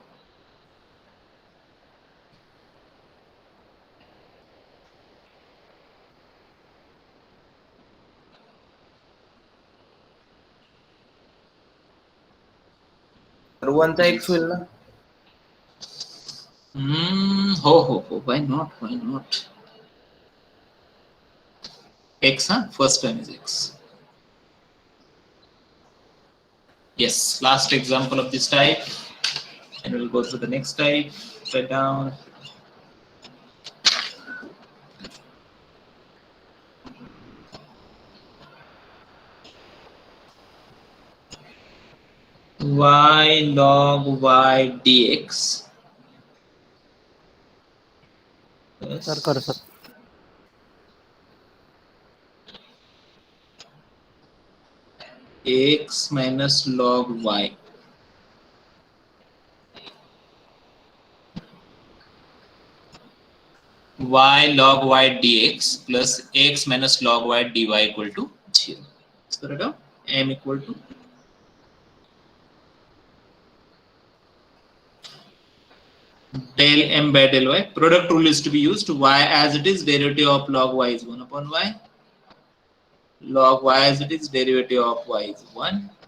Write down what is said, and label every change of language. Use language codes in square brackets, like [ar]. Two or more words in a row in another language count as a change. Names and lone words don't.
[mr] तर 1 चा x होईल ना. [en] Why not? Why not? X, huh? First term is x. Yes, last example of this type. And we'll go to the next type. Write down. Y log y dx. [mr] sir, कर sir. [en] X minus log y. Y log y dx plus x minus log y dy equal to 0. So write down m equal to del m by del y. Product rule is to be used. Y as it is, derivative of log y is 1 upon y. Log y as it is, derivative of y is 1.